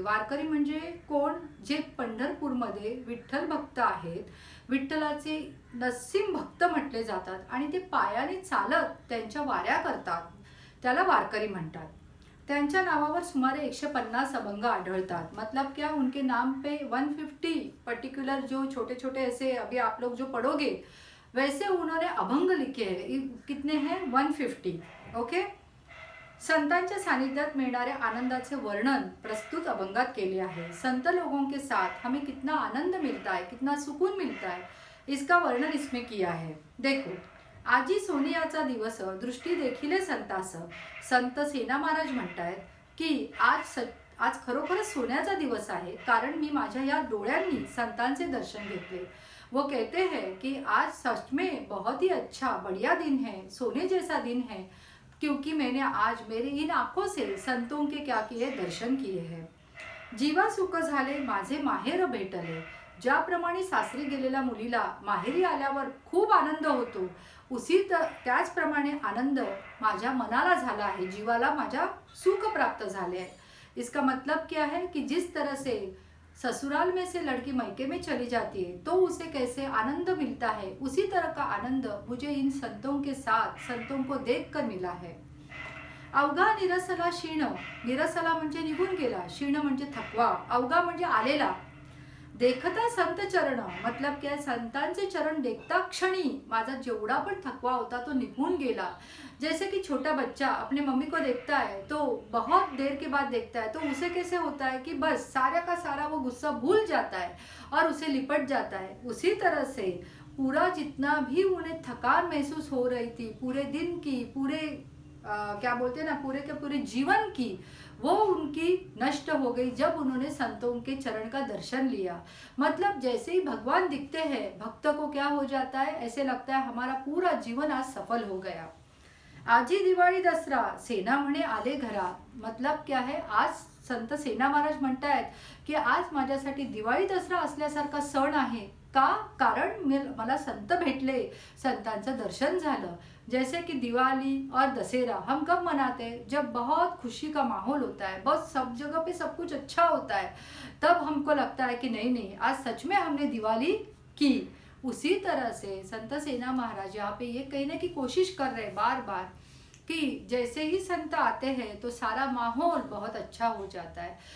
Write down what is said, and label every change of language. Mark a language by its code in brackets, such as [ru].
[mr] वारकरी म्हणजे कोण? जे पंढरपूरमध्ये विठ्ठल भक्त आहेत, विठ्ठलाचे नसीम भक्त म्हटले जातात आणि ते पायाने चालत त्यांच्या वाऱ्या करतात, त्याला वारकरी म्हणतात। त्यांच्या नावावर सुमारे 150 अभंग आढळतात। [hi] मतलब क्या, उनके नाम पे 150 पर्टिकुलर जो छोटे छोटे ऐसे अभी आप लोग जो पढ़ोगे वैसे उन्होंने अभंग लिखे हैं। कितने हैं? 150। ओके। [mr] संतांच्या सानिध्यात मिळणाऱ्या आनंदाचे वर्णन प्रस्तुत अभंगात केले आहे। [hi] संत लोगों के साथ हमें कितना आनंद मिलता है, कितना सुकून मिलता है, इसका वर्णन इसमें किया है। [mr] देखो, आजी सोनियाचा दिवस दृष्टी देखील संतास। संत सेना महाराज म्हणतायत की आज खरोखरच सोन्याचा दिवस आहे, कारण मी माझ्या या डोळ्यांनी संतांचे दर्शन घेतले। [hi] वो कहते हैं कि आज सच में बहुत ही अच्छा बढ़िया दिन है, सोने जैसा दिन है, क्योंकि मैंने आज मेरे इन आँखों से संतों के क्या किए? दर्शन किए हैं। [mr] जीवा सुख झाले माझे माहेर भेटले। ज्याप्रमाणे सासरी गेलेल्या मुलीला माहेरी आल्यावर खूप आनंद होतो, त्याचप्रमाणे आनंद माझ्या मनाला झाला है, जीवाला माझ्या सुख प्राप्त झाले है। [hi] इसका मतलब क्या है कि जिस तरह से ससुराल में से लड़की मायके में चली जाती है तो उसे कैसे आनंद मिलता है, उसी तरह का आनंद मुझे इन संतों के साथ संतों को देखकर मिला है। [mr] अवघा निरसला क्षीण, निरसला म्हणजे निघून गेला, क्षीण म्हणजे थकवा, अवघा म्हणजे आलेला। देखता संत चरण, [hi] मतलब क्या, [mr] संतांचे चरण देखता क्षणी माझा जेवढा पण थकवा होता तो निघून गेला। [hi] जैसे कि छोटा बच्चा अपने मम्मी को देखता है तो बहुत देर के बाद देखता है तो उसे कैसे होता है कि बस सारा का सारा वो गुस्सा भूल जाता है और उसे लिपट जाता है। उसी तरह से पूरा जितना भी उन्हें थकान महसूस हो रही थी पूरे दिन की, क्या बोलते हैं ना, पूरे के पूरे जीवन की, वो उनकी नष्ट हो गई जब उन्होंने संतों के चरण का दर्शन लिया। मतलब जैसे ही भगवान दिखते हैं भक्त को क्या हो जाता है? ऐसे लगता है हमारा पूरा जीवन आज सफल हो गया। [mr] आजी दिवाळी दसरा सेना म्हणे आले घरा। [hi] मतलब क्या है? [mr] आज संत सेना महाराज म्हणतायत की आज माझ्यासाठी दिवाळी दसरा असल्यासारखा सण आहे। का? कारण मला संत भेटले, संतांचं दर्शन झालं। [hi] जैसे कि दिवाली और दशहरा हम कब मनाते हैं? जब बहुत खुशी का माहौल होता है, बहुत सब जगह पे सब कुछ अच्छा होता है, तब हमको लगता है कि नहीं नहीं आज सच में हमने दिवाली की। उसी तरह से संत सेना महाराज यहाँ पे ये कहने की कोशिश कर रहे हैं बार बार कि जैसे ही संत आते हैं तो सारा माहौल बहुत अच्छा हो जाता है।